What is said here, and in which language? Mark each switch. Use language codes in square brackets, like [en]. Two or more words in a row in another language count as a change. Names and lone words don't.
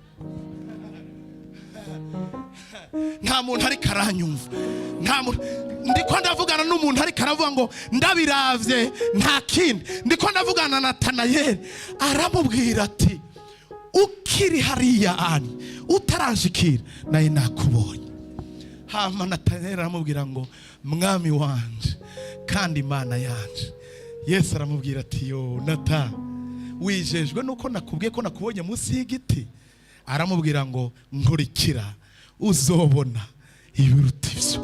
[rn] Nta muntu ari karanyumva, nta muntu ndiko ndavugana n'umuntu ari karavuga ngo ndabiravye nta kindi. Ndiko ndavugana na Natanayeli aramubwira ati ukiri hariya ani utaranshikira naye nakubonye. Hama Natanayeli aramubwira ngo mwami wanje kandi Imana yanje. Yesu aramubwira ati yo Nata wijejwe nuko nakubwiye ko nakubonye munsi y'igiti? Aramubwira ngo nkurikira uzobona ibiruta ivyo.